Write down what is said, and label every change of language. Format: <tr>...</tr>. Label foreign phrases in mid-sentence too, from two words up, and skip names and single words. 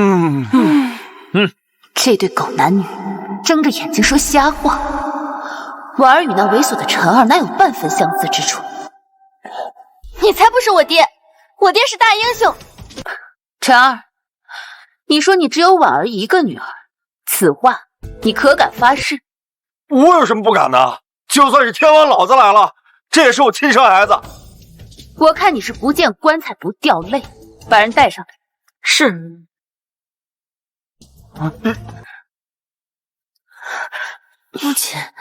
<zh>這對狗男女睜着眼睛說瞎話，婉兒與那猥瑣的晨兒哪有半分相似之處？你才不是我爹，我爹是大英雄。晨兒，你說你只有婉兒一個女兒，此話你可敢發誓？我有什麼不敢的？就算是天王老子來了，這也是我親生孩子。我看你是不見棺材不掉淚，把人帶上來。是。母親，</zh>